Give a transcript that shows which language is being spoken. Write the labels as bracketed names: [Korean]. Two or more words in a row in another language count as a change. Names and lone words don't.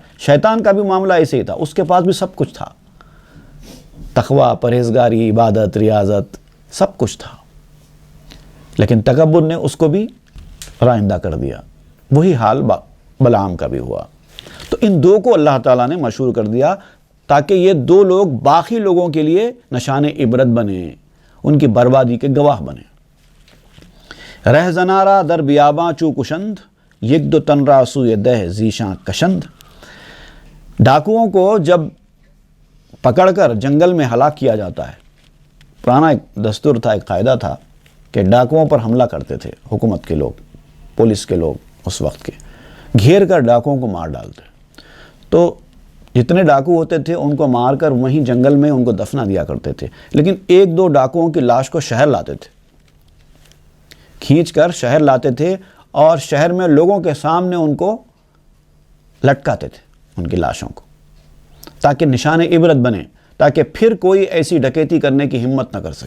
[Urdu] شیطان کا بھی معاملہ ایسے ہی تھا، اس کے پاس بھی سب کچھ تھا، تقوی، پرہیزگاری، عبادت، ریاضت، سب کچھ تھا، لیکن تکبر نے اس کو بھی رائندہ کر دیا۔ وہی حال بلعام کا بھی ہوا۔ تو ان دو کو اللہ تعالیٰ نے مشہور کر دیا تاکہ یہ دو لوگ باقی لوگوں کے لیے نشان عبرت بنے، ان کی بربادی کے گواہ بنے۔ [Persian] رہ زنارا در بیاباں چو کشند، یک دو تن را سوی دہ زیشاں کشند۔ [Urdu] ڈاکوؤں کو جب پکڑ کر جنگل میں ہلاک کیا جاتا ہے، پرانا ایک دستور تھا، ایک قاعدہ تھا کہ ڈاکوؤں پر حملہ کرتے تھے حکومت کے لوگ، پولیس کے لوگ اس وقت کے، گھیر کر ڈاکوؤں کو مار ڈالتے۔ تو جتنے ڈاکو ہوتے تھے ان کو مار کر وہیں جنگل میں ان کو دفنا دیا کرتے تھے، لیکن ایک دو ڈاکوؤں کی لاش کو شہر لاتے تھے، کھینچ کر شہر لاتے تھے اور شہر میں لوگوں کے سامنے ان کو لٹکاتے تھے، ان کی لاشوں کو، تاکہ نشان عبرت بنے، تاکہ پھر کوئی ایسی ڈکیتی کرنے کی ہمت نہ کر سکے۔